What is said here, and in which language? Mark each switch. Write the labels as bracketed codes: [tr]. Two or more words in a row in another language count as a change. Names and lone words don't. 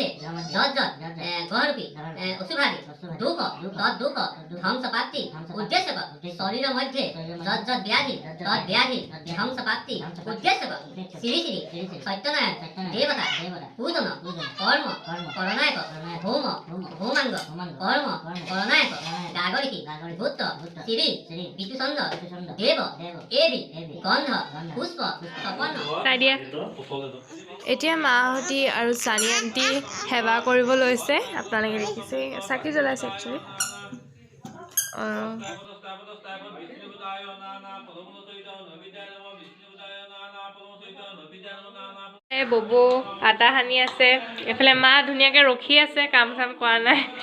[sa] যজ্জ গহরূপী অশুভাদি দুঃখ তদ্দুঃখ ধ্বংসপ্রাপ্তি উদ্দেশ্যক শরীর মধ্যে যজ্জ ব্যাধি তদ্ব্যাধি ধ্বংসপ্রাপ্তি উদ্দেশ্যক শ্রী শ্রী সত্যনারায়ণ দেবতা পূজন কর্ম করনায়ক হোম হোমাঙ্গ কর্ম করনায়ক গাগরিকী ভূত শ্রী বিতুচন্দ্র দেব এবি গন্ধ পুষ্প তপন। [as] এতিয়া মাহঁতি আৰু চানি আণ্টি সেৱা কৰিব লৈছে। আপোনালোকে দেখিছে চাকি জ্বলাইছে একচুৱেলি। ববো আটা সানি আছে, এইফালে মা ধুনীয়াকৈ ৰখি আছে, কাম চাম কৰা নাই।